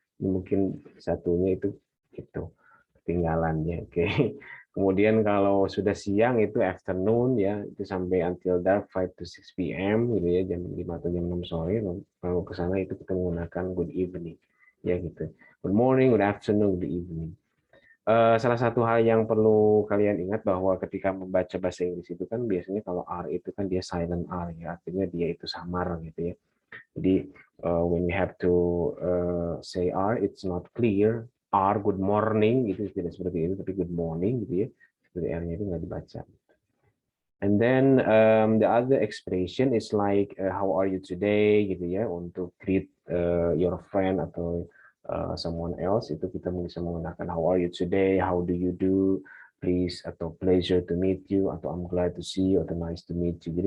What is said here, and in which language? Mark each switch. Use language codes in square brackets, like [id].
[id] Ini mungkin satunya itu ketinggalan ya. Oke. Kemudian kalau sudah siang itu afternoon ya, itu sampai [en] until dark 5 to 6 p.m. [id] gitu ya, jam 5 atau jam 6 sore. Kalau ke sana itu kita menggunakan [en] good evening [id] ya gitu. [en] Good morning, good afternoon, good evening. [id] Salah satu hal yang perlu kalian ingat bahwa ketika membaca bahasa Inggris itu kan biasanya kalau R itu kan dia silent R ya, artinya dia itu samar gitu ya. Jadi [en] when you have to say R, it's not clear. [id] R [en] good morning [id] gitu tidak seperti itu, tapi good morning gitu ya. Seperti R-nya itu nggak dibaca. [en] And then the other expression is like how are you today [id] gitu ya, untuk [en] greet your friend [id] atau someone else itu kita bisa menggunakan [en] how are you today, how do you do, please [id] atau [en] pleasure to meet you atau I'm glad to see you atau nice to meet you.